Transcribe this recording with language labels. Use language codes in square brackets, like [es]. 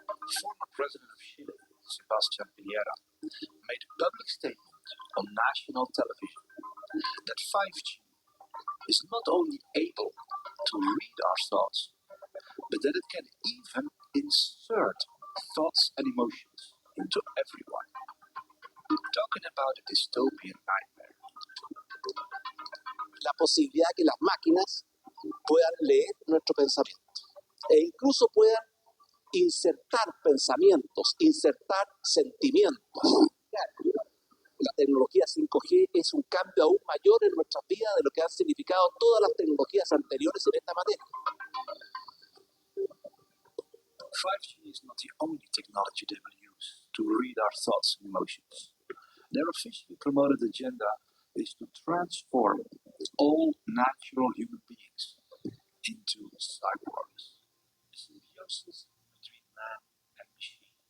[en] Former President of Chile, Sebastián Piñera, made a public statement on national television that 5G is not only able to read our thoughts, but that it can even insert thoughts and emotions into everyone. Talking about a dystopian nightmare. [es] La posibilidad de que las máquinas puedan leer nuestro pensamiento e incluso puedan insertar pensamientos, insertar sentimientos. La tecnología 5G es un cambio aún mayor en nuestras vidas de lo que han significado todas las tecnologías anteriores en esta materia. [en] 5G is not the only technology they will use to read our thoughts and emotions. Their officially promoted agenda is to transform all natural human beings into cyborgs, a symbiosis between man and machine.